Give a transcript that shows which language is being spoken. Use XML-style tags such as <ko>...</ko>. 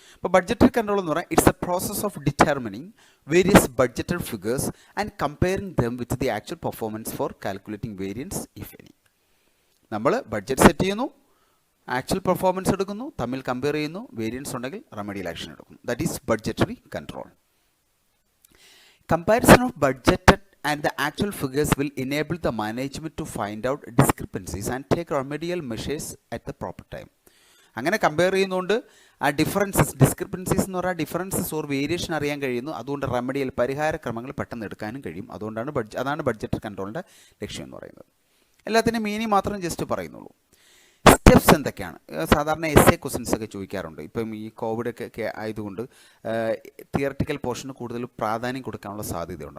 <ml>അപ്പോൾ budgetary control എന്ന് പറഞ്ഞാൽ</ml> <en>It's a process of determining various budgeted figures and comparing them with the actual performance for calculating variance if any.</en> <ml>നമ്മൾ budget set ചെയ്യുന്നു, actual performance എടുക്കുന്നു, തമ്മിൽ compare ചെയ്യുന്നു, variance ഉണ്ടെങ്കിൽ റെമഡിയൽ ആക്ഷൻ എടുക്കുന്നു.</ml> <en>That is budgetary control. Comparison of budgeted and the actual figures will enable the management to find out discrepancies and take remedial measures at the proper time.</en> <ml>അങ്ങനെ compare ചെയ്യുന്നതുകൊണ്ട് ആ discrepancies എന്ന് പറഞ്ഞാൽ differences or variation അറിയാൻ കഴിയുന്നു. അതുകൊണ്ട് remedial പരിഹാര ക്രമങ്ങൾ പെട്ടെന്ന് എടുക്കാനും കഴിയും. അതുകൊണ്ടാണ് അതാണ് ബഡ്ജറ്റ് കൺട്രോളിൻ്റെ ലക്ഷ്യം എന്ന് പറയുന്നത്. എല്ലാത്തിനും മീനിങ് മാത്രം ജസ്റ്റ് പറയുന്നുള്ളൂ. സ്റ്റെപ്സ് എന്തൊക്കെയാണ്? സാധാരണ എസ്എ ക്വസ്റ്റ്യൻസ് ഒക്കെ ചോദിക്കാറുണ്ട്. ഇപ്പം ഈ കോവിഡൊക്കെ ആയതുകൊണ്ട് തിയറിറ്റിക്കൽ പോർഷന് കൂടുതൽ പ്രാധാന്യം കൊടുക്കാനുള്ള സാധ്യതയുണ്ട്.</ml>